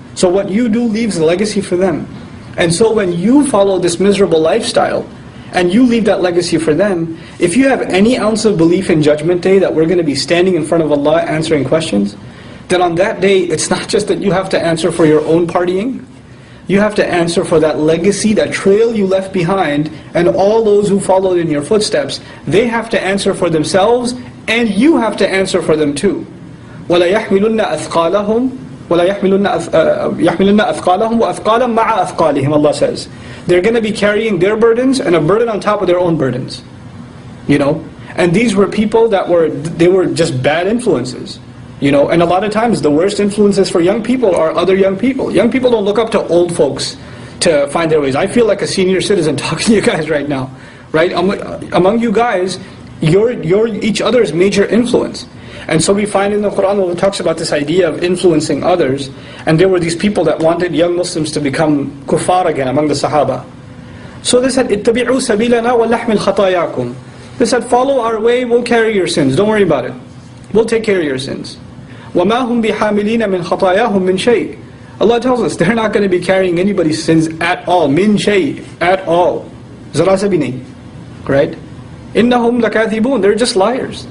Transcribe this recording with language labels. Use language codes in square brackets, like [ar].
[en] So what you do leaves a legacy for them. And so when you follow this miserable lifestyle, and you leave that legacy for them, if you have any ounce of belief in Judgment Day that we're going to be standing in front of Allah answering questions, then on that day, it's not just that you have to answer for your own partying, you have to answer for that legacy, that trail you left behind, and all those who followed in your footsteps. They have to answer for themselves, and you have to answer for them too. [ar] وَلَا يَحْمِلُنَّ أَثْقَالَهُمْ وَأَثْقَالًا مَعَ أَثْقَالِهِمْ, [en] Allah says. They're going to be carrying their burdens and a burden on top of their own burdens. And these were people that they were just bad influences. And a lot of times the worst influences for young people are other young people. Young people don't look up to old folks to find their ways. I feel like a senior citizen talking to you guys right now. Right? Among you guys, you're each other's major influence. And so we find in the Quran where it talks about this idea of influencing others, and there were these people that wanted young Muslims to become kuffar again among the Sahaba. So they said, [ar] اتَّبِعُوا سَبِيلَنَا وَلَحْمِلْ خَطَايَاكُمْ. [en] They said, follow our way, we'll carry your sins, don't worry about it. We'll take care of your sins. [ar] وَمَا هُمْ بِحَامِلِينَ مِنْ خَطَايَاهُمْ مِنْ شَيْءٍ. [en] Allah tells us, they're not going to be carrying anybody's sins at all. [ar] مِنْ شَيْءٍ, [en] at all. [hi] Zara sa bhi nahi. [en] Right? [ar] إِنَّهُمْ لَكَاذِبُونَ. [en] They're just liars.